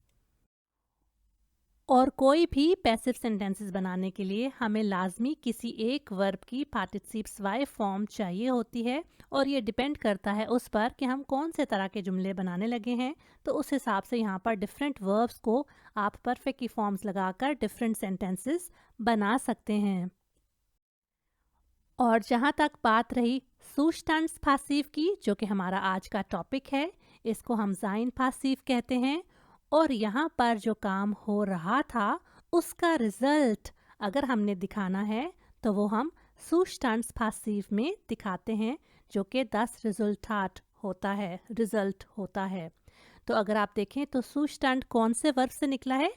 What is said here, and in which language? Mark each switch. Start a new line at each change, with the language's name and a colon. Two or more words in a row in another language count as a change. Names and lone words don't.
Hindi: और कोई भी
English: passive sentences
Hindi: बनाने के लिए हमें लाजमी किसी एक वर्ब की पार्टिसिप zwei फॉर्म चाहिए होती है, और ये डिपेंड करता है उस पर कि हम कौन से तरह के जुमले बनाने लगे हैं। तो उस हिसाब से यहाँ पर
English: different verbs
Hindi: को आप परफेक्ट की फॉर्म्स लगाकर
English: different sentences
Hindi: बना सकते हैं। और जहाँ तक बात रही Zustandspassiv की, जो कि हमारा आज का टॉपिक है, इसको हम
German: sein passiv
Hindi: कहते हैं। और यहाँ पर जो काम हो रहा था उसका रिजल्ट अगर हमने दिखाना है तो वो हम Zustandspassiv में दिखाते हैं, जो कि
German: das Resultat
Hindi: होता है, रिजल्ट होता है। तो अगर आप देखें तो Zustand कौन से वर्ब से निकला है?